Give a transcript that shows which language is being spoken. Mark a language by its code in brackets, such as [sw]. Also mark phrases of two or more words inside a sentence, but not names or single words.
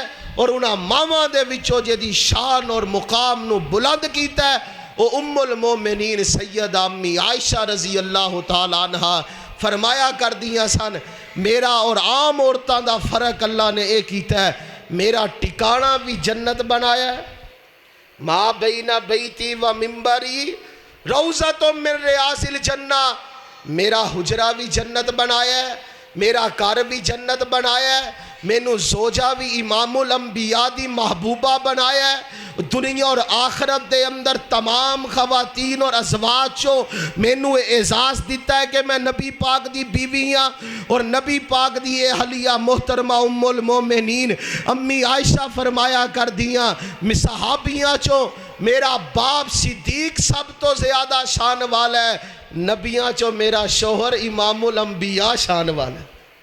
[pa] اور اُنہاں ماواں دے وچوں جیہدی شان اور مقام نُو بلند کیتا ہے، وو [ar] أم المؤمنين [pa] سیدہ امی عائشہ [ar] رضي الله تعالى عنها [pa] فرمایا کر دیاں سن، میرا اور عام عورتاں دا فرق اللہ نے یہ کیتا ہے، میرا ٹھکانہ بھی جنت بنایا ہے. [ar] ما بين بيتي ومنبري روضة من رياض الجنة, [pa] میرا حجرہ بھی جنت بنایا ہے، میرا گھر بھی جنت بنایا ہے، مینوں زوجہ بھی [ar] إمام الأنبياء [pa] دی محبوبہ بنایا ہے. دنیا اور آخرت دے اندر تمام خواتین اور ازواج چوں مینوں اعزاز دتا ہے کہ میں نبی پاک دی بیوی ہاں، اور نبی پاک دی اہلیہ محترمہ [ar] أم المؤمنين [pa] امی عائشہ فرمایا کر دیاں، صحابیاں چوں میرا باپ صدیق سب توں زیادہ شان والا ہے، نبیاں چوں میرا شوہر [ar] إمام الأنبياء [pa] شان والا ہے.